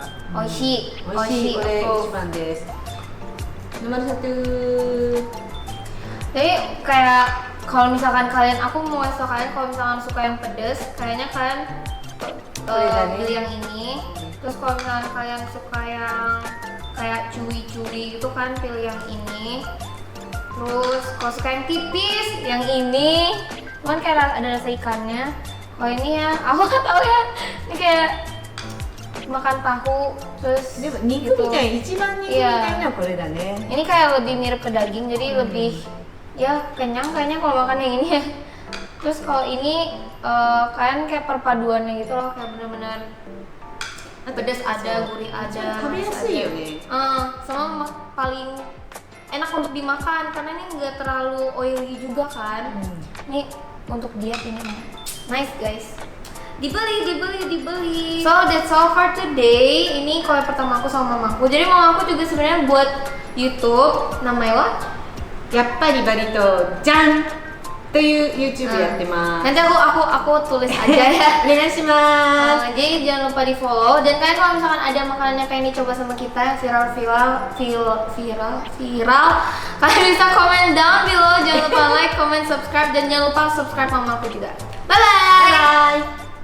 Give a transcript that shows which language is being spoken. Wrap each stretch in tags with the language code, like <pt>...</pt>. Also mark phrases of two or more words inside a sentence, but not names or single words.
<ja>Oishi, 美味しい、これ一番です。ノーマルさと</ja> <id>Jadi kayak kalau misalkan kalian, aku mau ngasih tau kalian kalau misalkan suka yang pedas, kayaknya kalian beli yang ini. Terus kalau misalnya kalian suka yang kayak cuy-cuy gitu kan, pilih yang ini. Terus kalau suka yang tipis, yang ini. Cuman kayak ada rasa ikannya. Kalau ini ya, aku nggak tahu ya. Ini kayak makan tahu terus</id> <ja>でも肉みたい、一番肉みたいなこれだね。</ja> <id>Ini kayak lebih mirip ke daging, jadi lebih ya kenyang kayaknya kalau makan yang ini ya. Terus kalau ini kalian kayak perpaduannya gitu loh, kayak bener-bener pedas ada, gurih ada.</id> <ja>食べやすいよね。</ja> <id>Sama paling enak untuk dimakan karena ini nggak terlalu oily juga kan. Ini untuk diet ini nice guys. Dibeli.</id> <en>So that's all for today.</en> <id>Ini kue pertama aku sama mamaku. Jadi mamaku juga sebenarnya buat YouTube. Namanya what?</id> <ja>やっぱりバリ島じゃんという YouTube やってます。</ja> <id>Nanti aku tulis aja ya.</id> <ja>お願いします。</ja> <id>Jadi jangan lupa di follow. Dan kalian kalau misalkan ada makanan yang pengen dicoba sama kita yang viral, kalian bisa komen</id> <en>down below.</en> <id>Jangan lupa</id> <en>like, comment, subscribe,</en> <id>dan jangan lupa subscribe mamaku juga.</id> <en>Bye bye. Bye.</en>